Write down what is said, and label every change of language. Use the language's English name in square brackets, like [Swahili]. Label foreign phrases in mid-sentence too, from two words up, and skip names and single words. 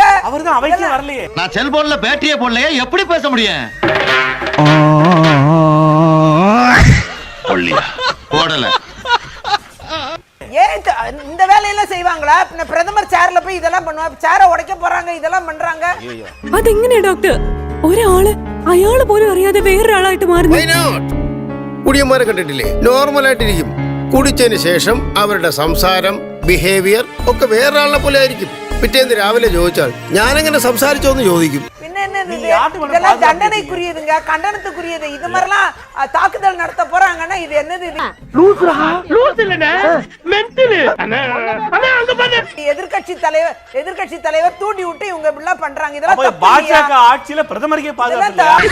[Tamil] அவர்தான் அவைக்கு வரலையே. நான் செல்போன்ல பேட்டரியே போடலையே, எப்படி பேச முடியும்? போடல. ஏன் இந்த வேலையெல்லாம் செய்வாங்களா? பிரதமர் சேர்ல போய் இதெல்லாம் பண்ணுவாங்க, சேரை உடைக்க போறாங்க, இதெல்லாம் பண்றாங்க. [Malayalam] അതെങ്ങനെ ഡോക്ടർ? ഒരാള് അയാള് പോലും അറിയാതെ വേറൊരാളായിട്ട് മാറുന്നു. കുടിയന്മാരെ കണ്ടിട്ടില്ലേ? നോർമലായിട്ടിരിക്കും. കുടിച്ചതിന് ശേഷം അവരുടെ സംസാരം, ബിഹേവിയർ ഒക്കെ വേറൊരാളെ പോലെ ആയിരിക്കും. പിറ്റേന്ന് രാവിലെ ചോദിച്ചാൽ ഞാനെങ്ങനെ സംസാരിച്ചോന്ന് ചോദിക്കും. [Tamil] പിന്നെ இதெல்லாம் தண்டனைக்குரியதுங்க, கண்டனத்துக்குரியது. இது மாதிரிலாம் தாக்குதல் நடத்த போறாங்கன்னா இது என்னது? இது லூசுரா, லூசு இல்லனே, மென்டல். அண்ணா அங்க பாரு. எதிர்க்கட்சி தலைவர் தூண்டி விட்டு இவங்க இப்படி எல்லாம் பண்றாங்க. இதெல்லாம் பாஜக ஆட்சியில பிரதமருக்கே பாதுகாப்பு.